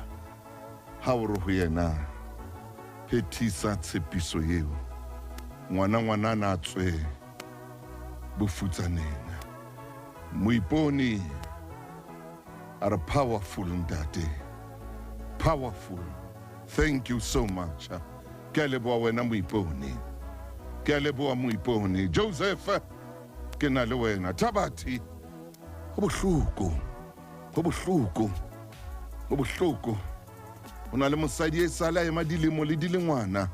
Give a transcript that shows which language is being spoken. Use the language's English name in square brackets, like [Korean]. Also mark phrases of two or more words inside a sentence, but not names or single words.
[Southern Sotho] Ha o re ho yena phethisa tshepiso eo, ngwana na tswe bofutsaneng. [English] Moipone are powerful ntate, powerful. Thank you so much. [Southern Sotho] Ke a leboha wena Moipone, ke a leboha Moipone. Joseph, ke na le wena. Thabati, ho bohloko, ho bohloko, ho bohloko. O na le mosadi e sala ema dilemo le dilengwana.